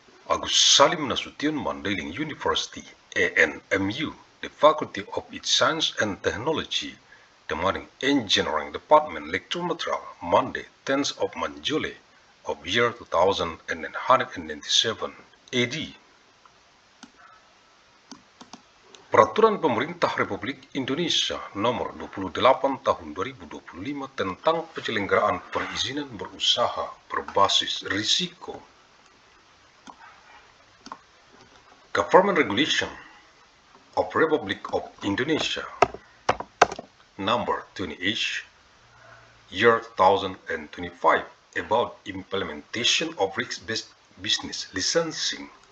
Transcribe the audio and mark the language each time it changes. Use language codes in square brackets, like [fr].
[en] Agus Salim Nasution Mandailing University, ANMU, the Faculty of its Science and Technology, the Marine Engineering Department lecture material, Monday, 10th of July of year 2997 AD. [id] Peraturan Pemerintah Republik Indonesia Nomor 28 Tahun 2025 tentang penyelenggaraan perizinan berusaha berbasis risiko. [en] Government Regulation of Republic of Indonesia Number 28 Year 2025 about implementation of risk-based business licensing.